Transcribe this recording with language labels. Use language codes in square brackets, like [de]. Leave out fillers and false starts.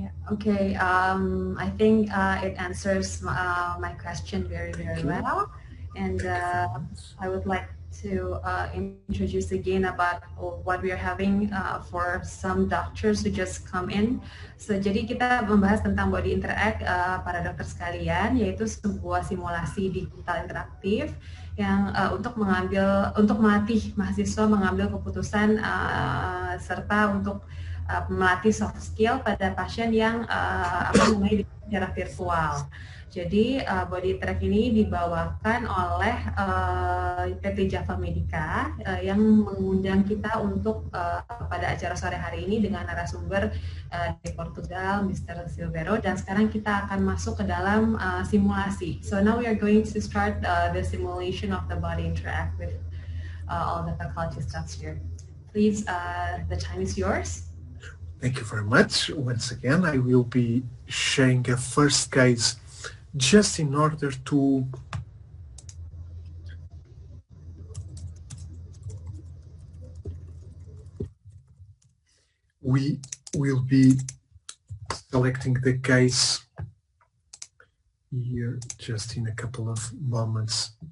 [en] Okay, I think it answers my question very well, and I would like to introduce again about what we are having for some doctors who just come in. [id] So, jadi kita membahas tentang body interact para dokter sekalian, yaitu sebuah simulasi digital interaktif yang untuk melatih mahasiswa mengambil keputusan serta untuk melatih soft skill pada pasien yang secara virtual. Jadi body track ini dibawakan oleh PT Java Medica yang mengundang kita untuk pada acara sore hari ini dengan narasumber dari Portugal, Mr. Silvero, dan sekarang kita akan masuk ke dalam simulasi. [en] So now we are going to start the simulation of the body interact with all the faculty staff here. Please, the time is yours. Thank you very much. Once again, I will be sharing a first case just in order to we will be selecting the case here just in a couple of moments.